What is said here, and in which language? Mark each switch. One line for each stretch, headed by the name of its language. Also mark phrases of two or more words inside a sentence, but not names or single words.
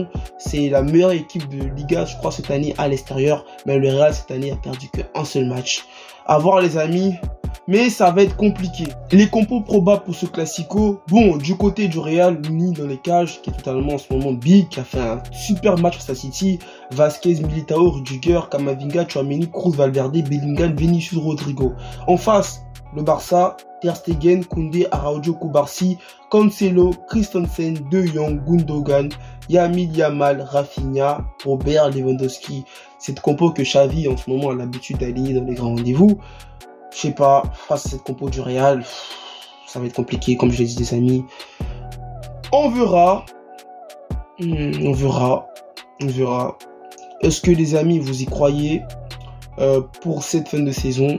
French: C'est la meilleure équipe de Liga, je crois, cette année à l'extérieur. Mais le Real, cette année, a perdu qu'un seul match. À voir, les amis. Mais ça va être compliqué. Les compos probables pour ce Classico. Bon, du côté du Real, Luni dans les cages, qui est totalement en ce moment big, qui a fait un super match face à City. Vasquez, Militao, Rudiger, Camavinga, Tchouaméni, Kroos, Valverde, Bellingham, Vinicius, Rodrigo. En face, le Barça, Ter Stegen, Koundé, Araujo, Kubarsi, Cancelo, Christensen, De Jong, Gundogan, Yamil Yamal, Rafinha, Robert Lewandowski. Cette compo que Xavi en ce moment a l'habitude d'aligner dans les grands rendez-vous. Je sais pas, face à cette compo du Real, ça va être compliqué, comme je l'ai dit, les amis. On verra. On verra. Est-ce que, les amis, vous y croyez pour cette fin de saison?